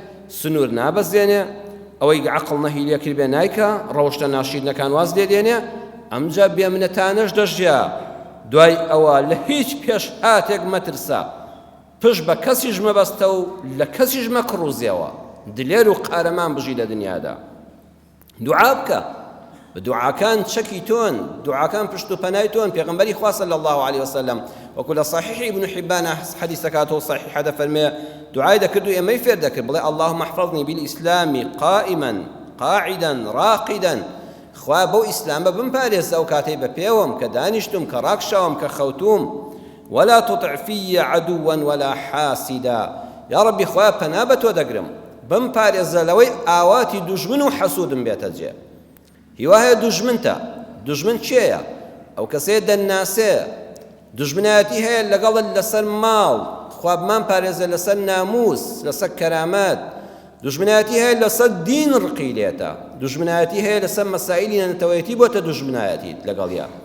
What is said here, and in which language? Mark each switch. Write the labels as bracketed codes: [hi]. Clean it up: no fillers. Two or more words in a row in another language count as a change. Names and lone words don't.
[ckb] ناشکێنێ سنوور نابەزێنێ ئەوەی عەقڵ نەهی لێکرد بێ نایکە ڕەوشتە ناشیرنەکان واز لێ دێنێ ئەمجا بێمنەتانەش دەژیا دوای ئەوە لە هیچ پێشهاتێک مەترسە پشت بە کەسیش مەبەستە و لە کەسیش مەکڕوزیەوە دلێر و قارەمان بژی لە دنیادا دوعا بکە بە دوعاکان چەکی تۆن دوعاکان پشت و پەنای تۆن پێغەمبەری خوا [ar] صلی الله عليه وسلم [ckb] وەکو لە صحیح ابن حبان حەدیثەکاتەوە صحیحە دەفەرمێ دوعای دەکرد و ئێمەی فێر دەکرد بڵێ [ar] اللهم احفظني بالإسلام قائما قاعدا راقدا [ckb] خوا بەو ئیسلامە بمپارێزە ئەو کاتەی بە پێوەم کە دانیشتم کە ڕاکشەوم کە خەوتوم [ar] ولا تطع في عدوا ولا حاسدا يا ربي [ckb] خوا پەنا بە تۆ دەگرم بمپارێزە لەوەی ئاواتی دوژمن و حەسوودم بێتە جێ هیوا هەیە دوژمنتە دوژمن کێیە ئەو کەسەیە دەناسێ دوژمنایەتی هەیە لەگەڵت لەسەر ماڵ خوا بمان پارێزە لەسەر ناموس لەسەر کەرامەت دوژمنایەتی هەیە لەسەر دین ڕقی لێتە دوژمنایەتی هەیە لەسەر مەسائیلی نەتەوەیەتی بۆتە دوژمنایەتیت لەگەڵیان